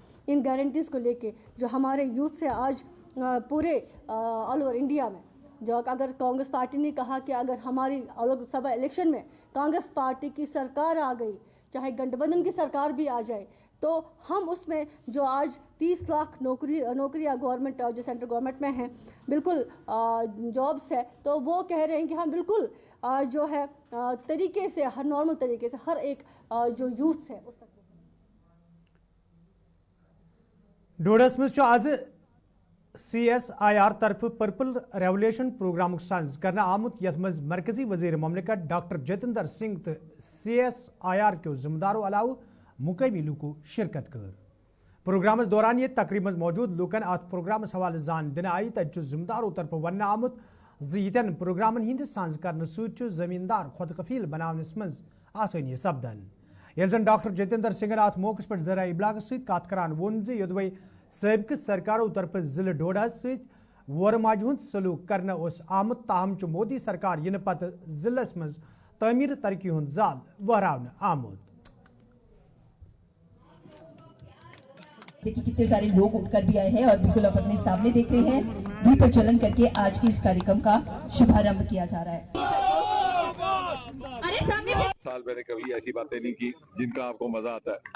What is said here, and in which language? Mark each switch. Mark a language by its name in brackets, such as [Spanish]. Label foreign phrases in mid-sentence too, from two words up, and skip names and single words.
[Hindi] इन गारंटीज़ को लेके जो हमारे यूथ से आज पूरे [English] all over India [Hindi] में, जो अगर कांग्रेस पार्टी ने कहा कि अगर हमारी लोकसभा इलेक्शन में कांग्रेस पार्टी की सरकार आ गई, चाहे गठबंधन की सरकार भी आ जाए, तो हम उसमें जो आज 30 लाख नौकरियां गवर्नमेंट जो [English] central government [Hindi] में हैं, बिल्कुल जॉब्स है, तो वो कह रहे हैं कि हम बिल्कुल जो है तरीके से, हर नॉर्मल तरीके से हर एक जो यूथ है उस तक। [Kashmiri] डोडस में आज CSIR तरफ पर्पल रेवोल्यूशन प्रोग्राम सांझ करना आमुत यथ मज मरकजी वजीर ममलिकत डॉक्टर जितेंद्र सिंह तो CSIR के जिम्मेदारों अलाव मुकामी लूको शिरकत कर। प्रोग्राम दौरान ये तकरीब मौजूद लूकन अत प्रोग्राम हवाले जान दिन आई तथ जिम्मेदारों तरफ वन आमुत यन प्रोग्रामन हिंद सांझ करने सत जमींदार खुद कफील बनावनस मज आसानी सपदन। यल जन डॉक्टर जितेंद्र सिंह अत मौके पर जरा इबलाग सत कत करान वोन योदवे सबक सरकारों तरफ जिले डोडा सत वोर माज हुंद सलूक करने आमुत, ताहम मोदी सरकार इन पत जिलस मज तमीर तरक्की हुंद जाल वहरावन आमुत। [Hindi] देखिए कितने सारे लोग उठकर भी आए हैं और बिल्कुल आप अपने सामने देख रहे हैं, दीप प्रज्वलन करके आज की इस कार्यक्रम का शुभारंभ किया जा रहा है। अरे सामने से साल मैंने कभी ऐसी बातें नहीं की जिनका आपको मजा आता है।